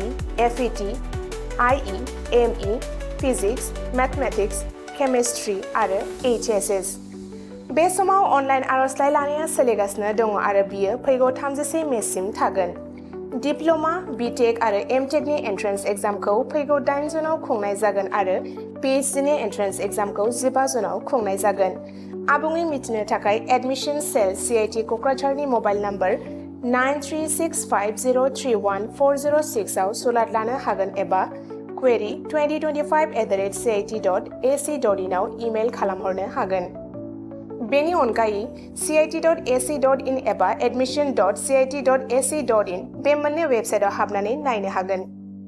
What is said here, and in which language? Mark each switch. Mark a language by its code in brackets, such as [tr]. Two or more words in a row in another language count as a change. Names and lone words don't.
[brx] FET IE ME [en] physics mathematics chemistry [brx] आरो HSS बे समाव अनलाइन आर'जलाइ लानाया सोलिगासिनो दङ आरो बियो फैगौ 31 मेसिम थागोन डिप्ल'मा BTech आरो MTech नि एन्ट्रेन्स एग्जामखौ फैगौ 8 जुनाव खुंनाय जागोन आरो PhD नि एन्ट्रेन्स एग्जामखौ 15 जुनाव खुंनाय जागोन आबुङै मिथिनो थाखाय [en] admission cell [brx] CIT क'क्राझारनि [en] mobile number [brx] 9365031406 आव सुलाद लानो हागोन एबा query 2025@cit.ac.in आव इमेल खालामहरनो हागोन बेनि अनगायै cit.ac.in एबा admission.cit.ac.in बे मोननै वेबसाइटआव हाबनानै नायनो हागोन